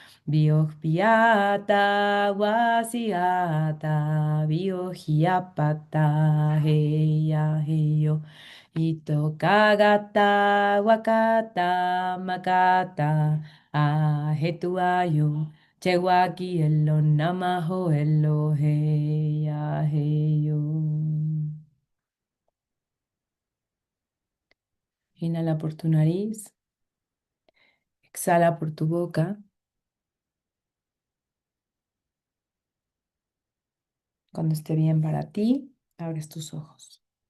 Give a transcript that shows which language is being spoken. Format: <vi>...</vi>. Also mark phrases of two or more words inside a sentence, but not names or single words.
<es>Biohiata wasiata biohiapata heya heyo. Ito kagata wakata makata ahetuayo. Chewaki elo namaho elo heya heyo. Inhala por tu nariz. Exhala por tu boca. Cuando esté bien para ti, abres tus ojos.</es>